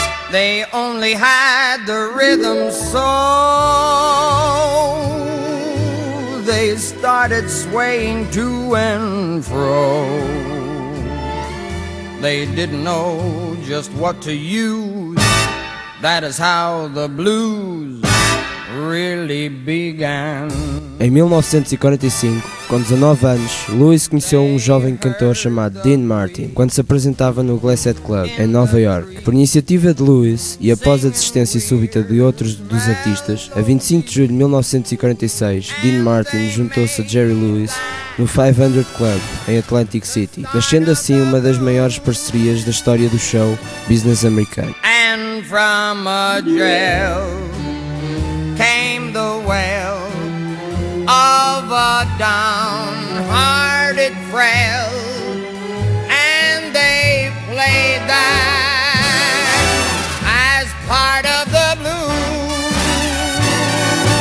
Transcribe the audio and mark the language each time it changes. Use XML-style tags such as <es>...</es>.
<en>They only had the rhythm, so they started swaying to and fro. They didn't know just what to use. That is how the blues really began.</en> <pt>Em 1945, com 19 anos, Lewis conheceu um jovem cantor chamado Dean Martin quando se apresentava no Glassett Club, em Nova York. Por iniciativa de Lewis e após a desistência súbita de outros dos artistas, a 25 de julho de 1946, Dean Martin juntou-se a Jerry Lewis no 500 Club, em Atlantic City, nascendo assim uma das maiores parcerias da história do show business americano.</pt> <en>And from a jail came the well of a downhearted frail, and they played that as part of the blues.</en>